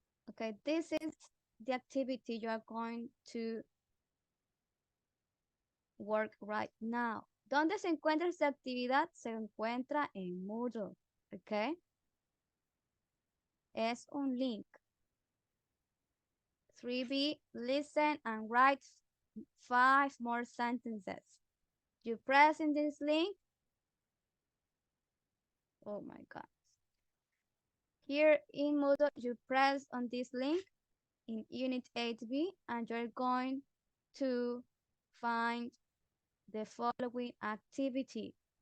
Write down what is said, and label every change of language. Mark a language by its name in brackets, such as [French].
[English] Okay, this is the activity you are going to work right now. [Spanish] ¿Dónde se encuentra esta actividad? Se encuentra en Moodle, ¿ok? Es un link. [English] 3B, listen and write 5 more sentences. You press in this link. Oh my God. Here in Moodle, you press on this link in Unit 8B and you're going to find the following activity.